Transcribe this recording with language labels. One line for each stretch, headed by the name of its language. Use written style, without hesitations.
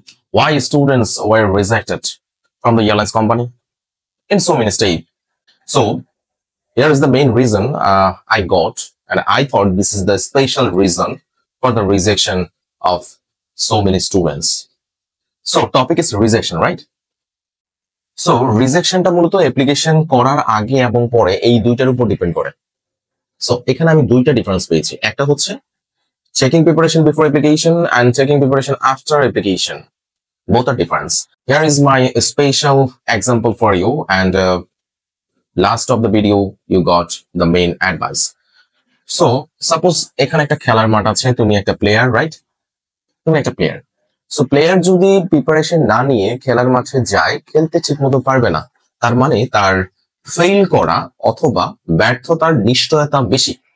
English: Why students were rejected from the airlines company in so many states. So here is the main reason I got, and I thought this is the special reason for the rejection of so many students. So topic is rejection, right?
Bangla: So রিজেকশনটা মূলত application করার আগে এবং পরে এই দুইটার উপর depend করে। So এখানে আমি দুইটা ডিফারেন্স পেয়েছি, একটা হচ্ছে
English: Checking preparation before application and checking preparation after application, both are different. Here is my special example for you, and last of the video you got the main advice.
Bangla: So suppose এখানে একটা খেলার মাঠ আছে, তুমি একটা player, right? তুমি একটা player. So player যদি প্রিপারেশন না নিয়ে খেলার মাঠে যায়, খেলতে ঠিক মতো পারবে না, তার মানে তার ফেল করা অথবা ব্যর্থতার নিশ্চয়তা বেশি।